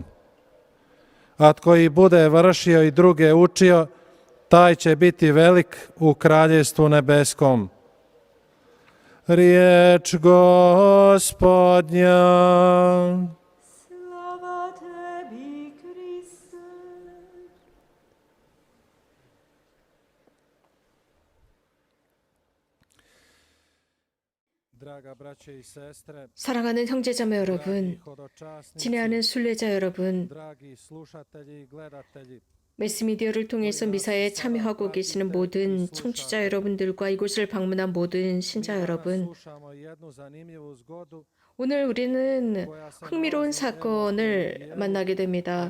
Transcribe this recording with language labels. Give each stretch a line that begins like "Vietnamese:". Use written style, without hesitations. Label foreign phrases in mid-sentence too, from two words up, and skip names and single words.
Croatian: A tko ih bude vršio i druge učio, taj će biti velik u kraljevstvu nebeskom. Riječ Gospodnja. Slava tebi, Kriste.
Korean: 사랑하는 형제자매 여러분, 친애하는 순례자 여러분, 매스미디어를 통해서 미사에 참여하고 계시는 모든 청취자 여러분들과 이곳을 방문한 모든 신자 여러분, 오늘 우리는 흥미로운 사건을 만나게 됩니다.